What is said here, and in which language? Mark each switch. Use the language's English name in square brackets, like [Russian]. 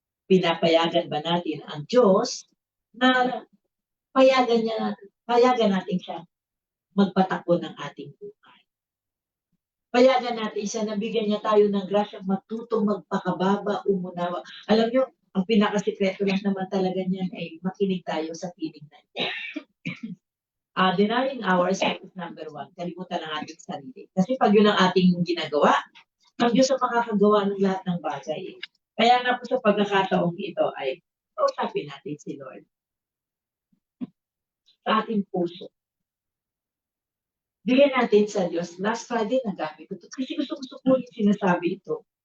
[Filipino] Pinapayagan ba natin ang Diyos na payagan natin siya magpatakbo ng ating buhay? Payagan natin siya na bigyan niya tayo ng grasyang matutong magpakababa, umunawa. Alam niyo, ang pinakasikreto lang naman talaga niyan ay makinig tayo sa tinig na niya. [English] Denying ourselves is number one. [Filipino] Kalimutan ng ating sarili. Kasi pag yun ang ating ginagawa, ang Diyos ang makakagawa ng lahat ng bagay. Kaya nga po sa pagkakataong ito ay kausapin natin si Lord sa ating puso. Bigyan natin sa Diyos. [English] Last Friday, [Filipino] nagamit ko ito. Kasi gusto ko yung sinasabi ito.